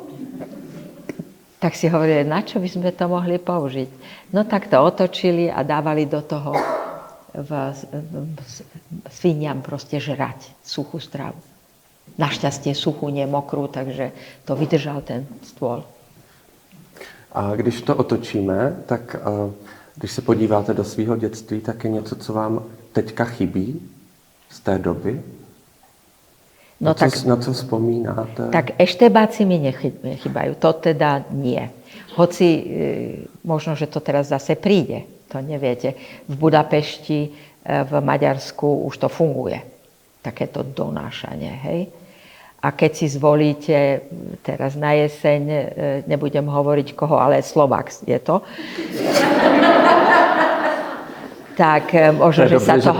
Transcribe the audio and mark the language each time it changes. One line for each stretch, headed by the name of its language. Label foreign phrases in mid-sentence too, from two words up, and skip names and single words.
Slovak: Tak si hovorili, na čo by sme to mohli použiť? No tak to otočili a dávali do toho sviniam proste žrať suchú stravu. Našťastie suchú, nie mokrú, takže to vydržal ten stôl.
Czech: A když to otočíme, tak když se podíváte do svého dětství, tak je něco, co vám teďka chybí z té doby? No na co vzpomínáte?
Slovak: Tak eštebáci mi nechybajú, to teda nie. Hoci možno, že to teraz zase príde, to neviete. V Budapešti, v Maďarsku už to funguje, takéto donášanie, hej. A keď si zvolíte teraz na jeseň, nebudem hovoriť koho, ale Slovák je to, tak možno, že sa toho...